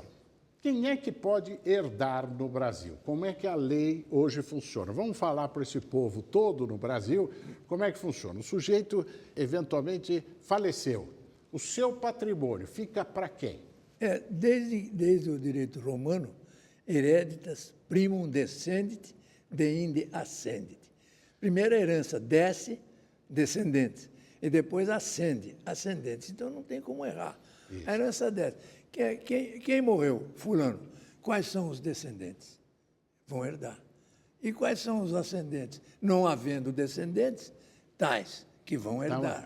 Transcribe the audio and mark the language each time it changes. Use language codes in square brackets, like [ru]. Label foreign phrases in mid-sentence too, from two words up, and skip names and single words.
[pt] Quem é que pode herdar no Brasil? Como é que a lei hoje funciona? Vamos falar para esse povo todo no Brasil como é que funciona. O sujeito, eventualmente, faleceu. O seu patrimônio fica para quem? Desde o direito romano, [la] hereditas primum descendit, deinde ascendit. [pt] Primeiro a herança desce, descendentes, e depois ascende, ascendentes. Então não tem como errar. Isso. A herança desce. Quem morreu? Fulano. Quais são os descendentes? Vão herdar. E quais são os ascendentes? Não havendo descendentes, tais que vão herdar.